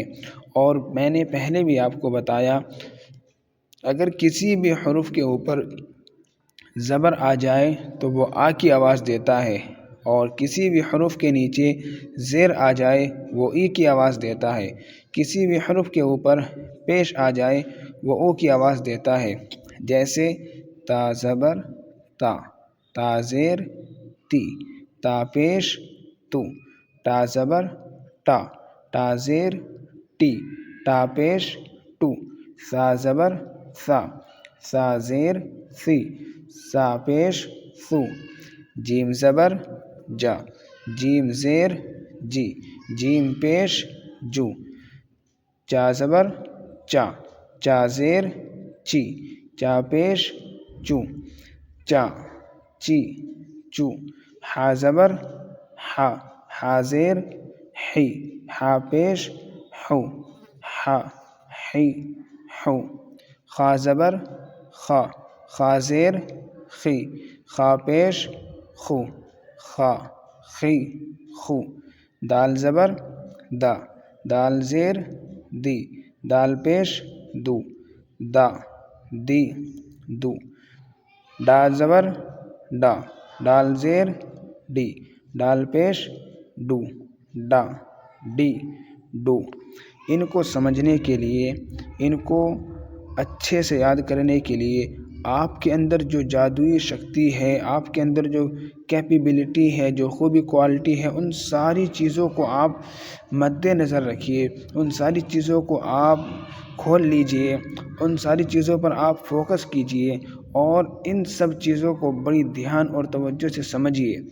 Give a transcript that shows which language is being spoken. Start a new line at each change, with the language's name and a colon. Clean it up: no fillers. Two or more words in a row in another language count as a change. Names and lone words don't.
Urdu: اور میں نے پہلے بھی آپ کو بتایا، اگر کسی بھی حرف کے اوپر زبر آ جائے تو وہ آ کی آواز دیتا ہے، اور کسی بھی حرف کے نیچے زیر آ جائے وہ ای کی آواز دیتا ہے۔ کسی بھی حرف کے اوپر پیش آ جائے وہ او کی آواز دیتا ہے، جیسے تا زبر تا، تا زیر تی، تا پیش تو، تا زبر ٹا، ٹا زیر ٹی، ٹا پیش ٹو، سا زبر سا، سا زیر سی، سا پیش سو۔ جیم زبر جا، جیم زیر جی، جیم پیش جو۔ چا زبر چا، چا زیر چی، چا پیش چو، چا چی چو۔ ہا زبر ہا، ہا زیر ہی، ہا پیش ہو، ہا ہی ہو۔ خا زبر خا، خا زیر خی، خا پیش خو، خا خی خو۔ دال زبر دا، دال زیر دی، دال پیش دو، دا دی دو۔ ڈا زبر ڈا، ڈال زیر ڈی، ڈال پیش ڈو، ڈا ڈی ڈو۔ ان کو سمجھنے کے لیے، ان کو اچھے سے یاد کرنے کے لیے آپ کے اندر جو جادوئی شکتی ہے، آپ کے اندر جو کیپیبلٹی ہے، جو خوبی کوالٹی ہے، ان ساری چیزوں کو آپ مد نظر رکھیے، ان ساری چیزوں کو آپ کھول لیجئے، ان ساری چیزوں پر آپ فوکس کیجئے، اور ان سب چیزوں کو بڑی دھیان اور توجہ سے سمجھیے۔